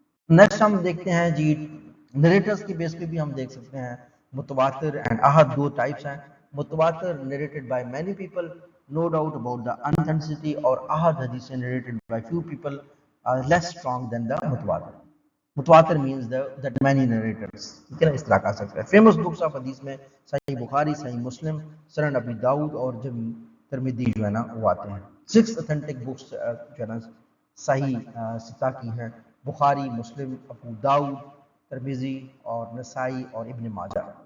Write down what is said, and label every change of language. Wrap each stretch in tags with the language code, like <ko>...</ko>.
<ur>Next ہم دیکھتے ہیں جی نریٹرز کی بیس پہ بھی ہم دیکھ سکتے ہیں متواتر اینڈ احد, دو ٹائپس ہیں.</ur> <en>متواتر narrated by many people, no doubt about the authenticity,</en> <ur>اور احد حدیث</ur> <en>narrated by few people are less strong than the متواتر. متواتر means that many narrators,</en> <ur>ٹھیک ہے نا, اس طرح کہا سکتے ہیں. فیمس بکس آف حدیث میں صحیح بخاری, صحیح مسلم, سنن ابی داؤد اور جمی ترمذی جو ہے نا وہ آتے ہیں. 6 authentic books جو ہے نا صحیح ستہ کی ہیں, بخاری, مسلم, ابو داؤد, ترمذی اور نسائی اور ابن ماجہ.</ur>